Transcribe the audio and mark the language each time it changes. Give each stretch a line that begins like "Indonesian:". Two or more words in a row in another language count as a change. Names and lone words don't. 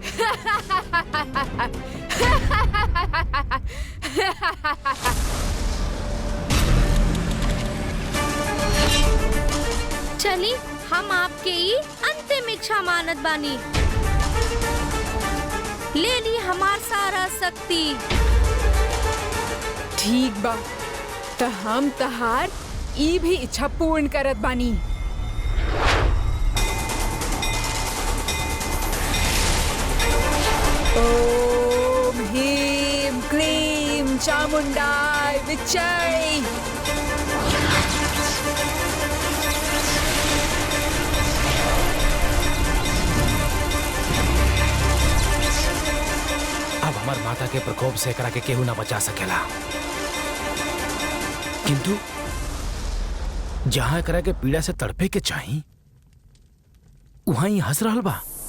Bhojpuri: चली, हम आपके ही अंतिम इच्छा मानत बानी। ले ली हमार सारा शक्ति। ठीक बा, त हम तहार ई भी इच्छा पूर्ण करत बानी।
Sanskrit: ओम ह्रीं क्लीं चामुंडाय विच्चै।
Bhojpuri: अब हमार माता के प्रकोप से एकरा के केहू ना बचा सकेला, किंतु जहां एकरा के पीड़ा से तड़पे के चाही वहां ही हंस रहल बा।